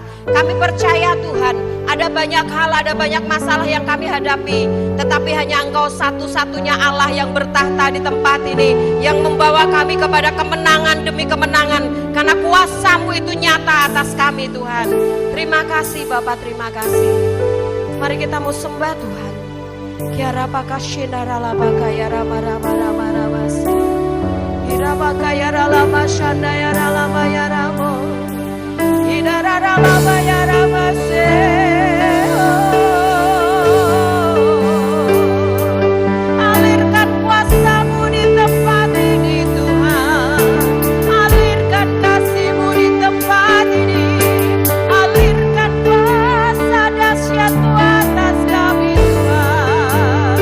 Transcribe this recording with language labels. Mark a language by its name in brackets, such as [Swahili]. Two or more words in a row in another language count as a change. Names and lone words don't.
[Indonesian] Kami percaya Tuhan, ada banyak hal, ada banyak masalah yang kami hadapi, tetapi hanya Engkau satu-satunya Allah yang bertahta di tempat ini, yang membawa kami kepada kemenangan demi kemenangan, karena kuasa-Mu itu nyata atas kami Tuhan. Terima kasih Bapak, terima kasih. Mari kita mau sembah Tuhan. Kiara pakashindara labaka yara marama rama ramasi. Ira baka yara lama shanda yara lama yara mo. Idara lama yara mase. Alirkan kuasa-Mu di tempat ini Tuhan. Alirkan kasih-Mu di tempat ini. Alirkan kuasa dahsyat-Mu atas kami Tuhan.